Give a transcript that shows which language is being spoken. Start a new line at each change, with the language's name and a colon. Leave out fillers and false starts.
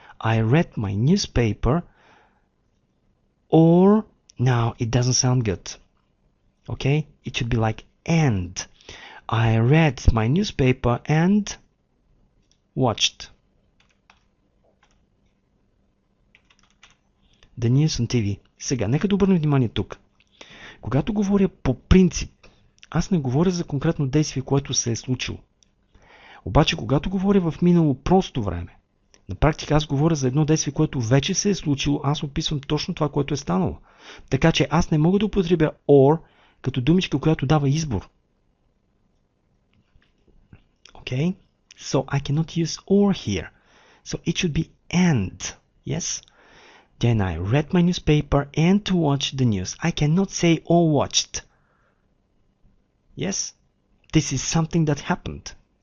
English: I read my newspaper, or now it doesn't sound good, okay, it should be like and. I read my newspaper and watched the news on TV.
Bulgarian: Сега, нека да обърнем внимание тук. Когато говоря по принцип, аз не говоря за конкретно действие, което се е случило. Обаче, когато говоря в минало просто време, на практика аз говоря за едно действие, което вече се е случило, аз описвам точно това, което е станало. Така че аз не мога да употребя or като думичка, която дава избор.
English: Okay, so I cannot use or here. So it should be and. Yes? Then I read my newspaper and watched the news. I cannot say or watched. Yes? This is something that happened.